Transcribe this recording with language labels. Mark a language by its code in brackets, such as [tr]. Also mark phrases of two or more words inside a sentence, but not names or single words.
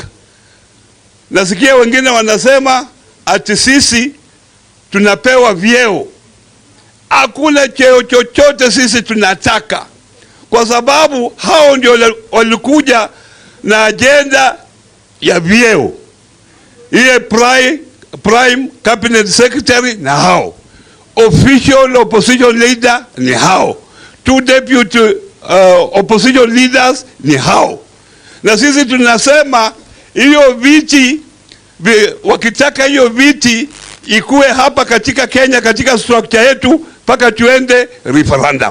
[sw] Nasikia wengine wanasema ati sisi tunapewa vyeo. Hakuna cheo chochote sisi tunataka. Kwa sababu hao ndio walikuja na agenda ya vyeo. Iye [en] prime cabinet secretary [sw] na hao. [en] Official opposition leader [sw] ni hao. 2 [en] deputy opposition leaders [sw] ni hao. Na sisi tunasema hiyo viti, wakitaka hiyo viti ikuwe hapa katika Kenya, katika structure yetu, paka tuende referendum.